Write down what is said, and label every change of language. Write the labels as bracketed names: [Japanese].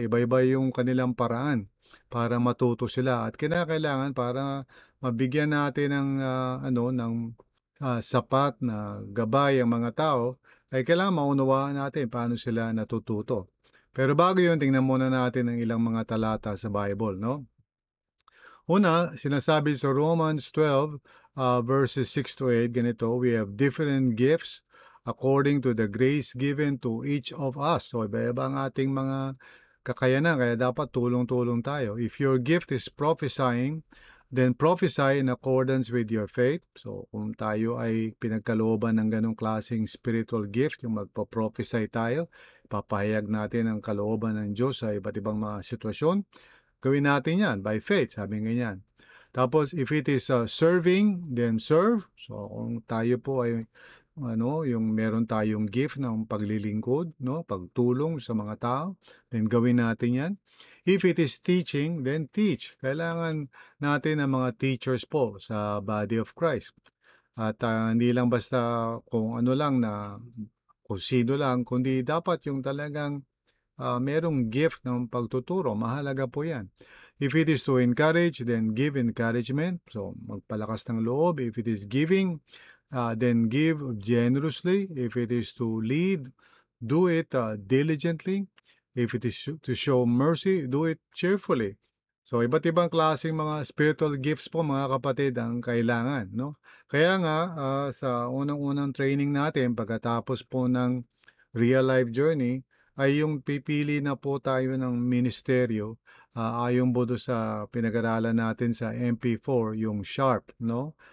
[Filipino] Iba-iba yung kanilang paraan para matuto sila at kinakailangan para mabigyan natin ng sapat na gabay ang mga tao ay kailangan maunawaan natin paano sila natututo. Pero bago yun, tingnan muna natin ang ilang mga talata sa Bible, no? Una, sinasabi sa [English] Romans 12, verses 6 to 8, ganito, we have different gifts according to the grace given to each of us. [Filipino] So, iba-iba ang ating mga kakayanan, kaya dapat tulong-tulong tayo. [English] If your gift is prophesying, then prophesy in accordance with your faith. [Filipino] So, kung tayo ay pinagkalooban ng ganong klaseng spiritual gift, yung magpa-prophesy tayo, papahayag natin ang kalooban ng Diyos sa iba't ibang mga sitwasyon, gawin natin yan [English] by faith, [Filipino] sabi ganyan. [English] Tapos, if it is serving, then serve. [Filipino] So, kung tayo po ay yung meron tayong gift ng paglilingkod, no, pagtulong sa mga tao, then gawin natin 'yan. [English] If it is teaching, then teach. [Filipino] Kailangan natin ng mga teachers po sa body of Christ. At hindi lang basta kung ano lang na kung sino lang, kundi dapat yung talagang merong gift ng pagtuturo. Mahalaga po 'yan. [English] If it is to encourage, then give encouragement. So, [Filipino] magpalakas ng loob. [English] If it is giving, then give generously. If it is to lead, do it diligently. If it is to show mercy, do it cheerfully. [Filipino] So, iba't ibang klaseng mga spiritual gifts po mga kapatid ang kailangan, no? Kaya nga, sa unang-unang training natin, pagkatapos po ng real life journey, ay yung pipili na po tayo ng ministeryo ayon po sa pinag-aralan natin sa MP4, yung SHARP, no?